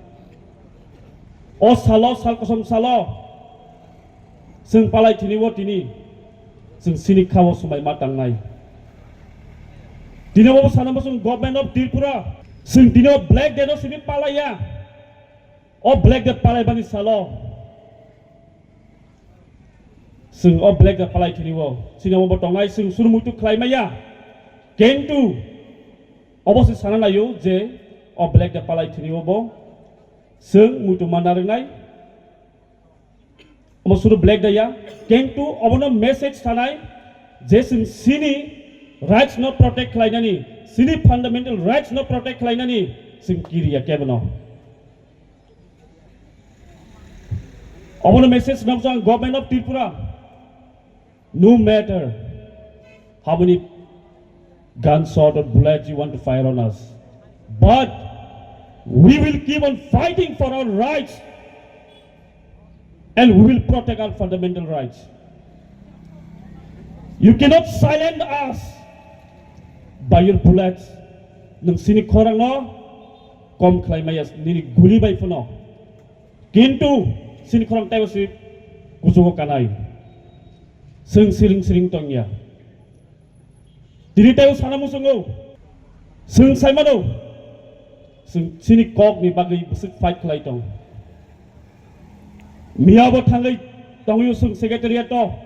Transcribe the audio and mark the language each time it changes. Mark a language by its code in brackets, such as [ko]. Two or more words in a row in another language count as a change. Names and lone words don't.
[trp] o salo sal kosom salo sung palai tiniwo tini sung sini khawo sumai matangnai tinobo sanamusung government of Tripura sung tino black de no sini palaya o black de palai bani salo sung o black de palai tiniwo sinobo botongai sung surumutu khlaimaya kentu অবশ্যই সানা নাইও যে অ ব্ল্যাক দে পালাই থিনিও বো সং মুতু মানারনাই অমসুরু ব্ল্যাক দায়া কেনটু অবনো মেসেজ থানাই যে সিনি [en] rights not protect [trp] লাইনানি সিনি [en] fundamental rights not protect [trp] লাইনানি সিং কিরিয়া কেবনো অবনো মেসেজ নবজাং গভর্নমেন্ট অফ ত্রিপুরা নো [en] ম্যাটার হাউ মেনি gunshot or bullets you want to fire on us, but we will keep on fighting for our rights and we will protect our fundamental rights. You cannot silence us by your bullets. [trp] Nang sini korang no kom klaimayas nini guli bai fono kintu sini korang tayo si kusugo kanai sing siring tongya diri tayo sana musungo sung saimano sung sini kok ni bagai busuk fight klai tong miabo thangai tongyu sung secretariat to